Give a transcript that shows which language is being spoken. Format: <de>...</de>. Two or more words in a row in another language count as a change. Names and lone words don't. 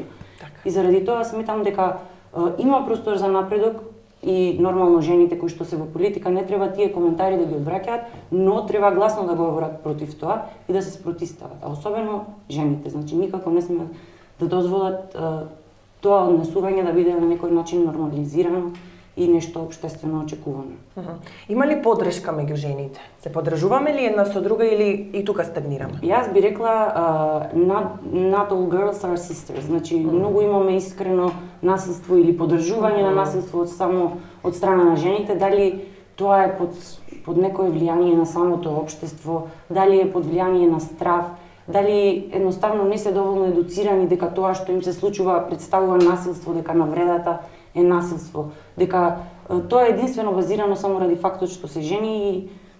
<mk>И заради тоа сметам дека има простор за напредок и нормално жените кои што се во политика не треба тие коментари да ги одвраќаат, но треба гласно да говорат против тоа и да се спротивстават, а особено жените. Значи никако не сме да дозволат тоа однесување да биде на некој начин нормализирано и нешто општествено очекувано. Има ли подршка меѓу жените? Се поддржуваме ли една со друга или и тука стагнираме? Јас би рекла</mk> <en>not all girls are sisters.</en> <mk>Значи многу имаме искрено насилство или поддржување на насилство само од страна на жените, дали тоа е под некое влијание на самото општество, дали е под влијание на страв, дали едноставно не се доволно едуцирани дека тоа што им се случува представува насилство, дека навредата е насилство, дека тоа е единствено базирано само ради фактот што се жени и</mk>